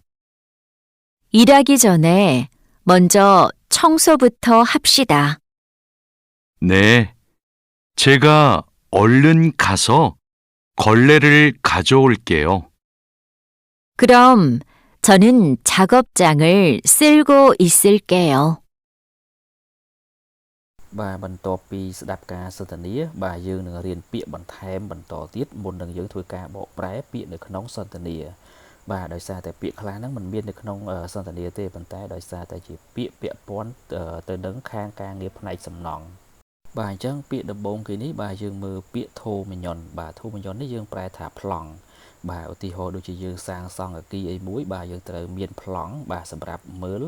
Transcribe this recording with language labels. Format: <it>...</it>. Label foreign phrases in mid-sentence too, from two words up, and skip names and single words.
<ko>일하기 전에 먼저 청소부터 합시다. 네, 제가 얼른 가서 걸레를 가져올게요. 그럼 저는 작업장을 쓸고 있을게요.</ko> <km>បាទបន្ទាប់ពីស្ដាប់ការសន្ទនាបាទយើងនឹងរៀនពាក្យបន្ថែមបន្តទៀតមុននឹងយើងធ្វើការបកប្រែពាក្យនៅក្នុងសន្ទនាបាទដោយសារតែពាក្យខ្លះហ្នឹងមិនមាននៅក្នុងសន្ទនាទេប៉ុន្តែដោយសារតែជាពាក្យពាក់ព័ន្ធទៅនឹងខាងការងារផ្នែកសំណង់បាទអញ្ចឹងពាក្យដំបូងគេនេះបាទយើងមើលពាក្យធូមញ្ញន់បាទធូមញ្ញន់នេះយើងប្រែថាប្លង់បាទឧទាហរណ៍ដូចជាយើងសាងសង់អគារអីមួយបាទយើងត្រូវមានប្លង់បាទសម្រាប់មើល</km>